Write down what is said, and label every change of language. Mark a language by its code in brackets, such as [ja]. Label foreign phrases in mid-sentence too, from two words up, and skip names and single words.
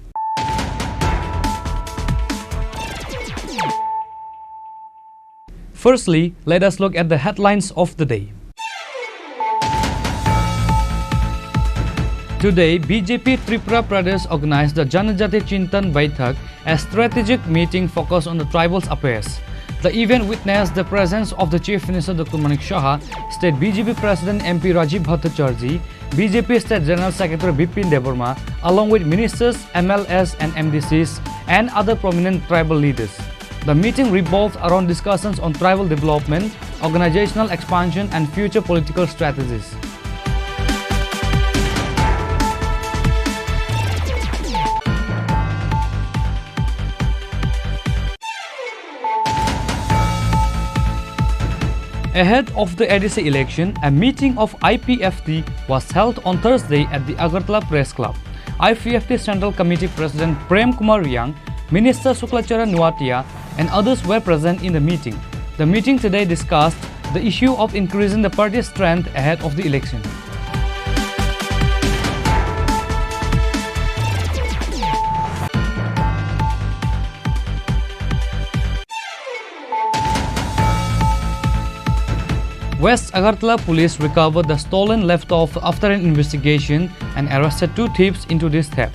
[en] Firstly, let us look at the headlines of the day. Today, BJP Tripura Pradesh organized the Janajati Chintan Baitak, a strategic meeting focused on the tribals' affairs. The event witnessed the presence of the Chief Minister Dr. Manik Shah, State BJP President MP Rajiv Bhattacharjee, BJP State General Secretary Bipin Deborma, along with ministers, MLS and MDCs and other prominent tribal leaders. The meeting revolved around discussions on tribal development, organizational expansion and future political strategies. Ahead of the ADC election, a meeting of IPFT was held on Thursday at the Agartala Press Club. IPFT Central Committee President Prem Kumar Riang, Minister Suklachara Nuatia and others were present in the meeting. The meeting today discussed the issue of increasing the party's strength ahead of the election. West Agartala police recovered the stolen laptop after an investigation and arrested 2 thieves into this theft.